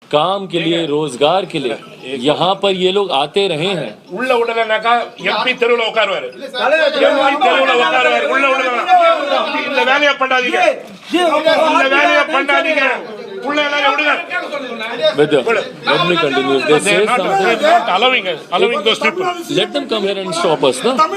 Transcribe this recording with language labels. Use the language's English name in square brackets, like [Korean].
[Hindi] काम के लिए, रोजगार के लिए यहाँ पर ये लोग आते रहे हैं। [Tamil] உள்ள விடலனாக்கா எம்பி தெருவுல உட்காருவாரு, எம்பி தெருவுல உட்காருவாரு. உள்ள விடலாம், இந்த வேலையை பண்ணாதீங்க, இந்த வேலையை பண்ணாதீங்க. உள்ள எல்லாரும் விடுங்க. [English] Let me continue. If they say something, not allowing those people. Let them come here and stop us, no?